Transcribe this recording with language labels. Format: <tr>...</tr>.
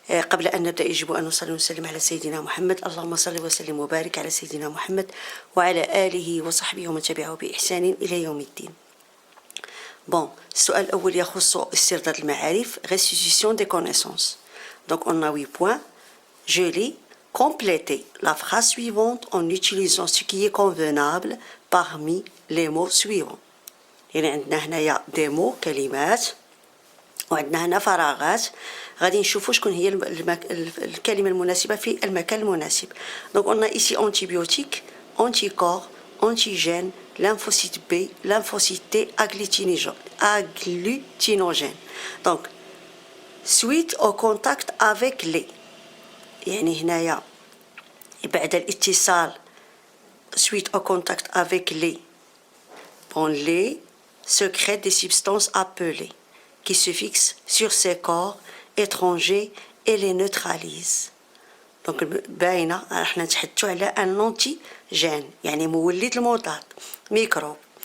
<ar>قبل أن نبدأ يجب أن نصلي ونسلم على سيدنا محمد. اللهم صل وسلم وبارك على سيدنا محمد وعلى آله وصحبه ومن تبعه بإحسان إلى يوم الدين. السؤال الأول يخص استرداد المعارف</ar> <fr>restitution des connaissances. Donc on a 8 points. Je lis. Complétez la phrase suivante en utilisant ce qui est convenable parmi les mots suivants.</fr> <ar>يعني عندنا هنايا</ar> <fr>des mots</fr> <ar>كلمات، وعندنا هنا فراغات. غادي نشوفوا شكون هي الكلمة المناسبة في المكان المناسب.</ar> <fr>Donc on a ici antibiotique, anticorps, antigène, lymphocyte B, lymphocyte T, agglutinogène. Donc suite au contact avec les،</fr> <ar>يعني هنايا بعد الاتصال</ar> <fr>suite au contact avec les sécrètent des substances appelées qui se fixent sur ces corps étrangers et les neutralisent.</fr> <ar>Donc باينة راح نتحدثوا على ان antigène، يعني مولد المضاد، ميكروب.</ar>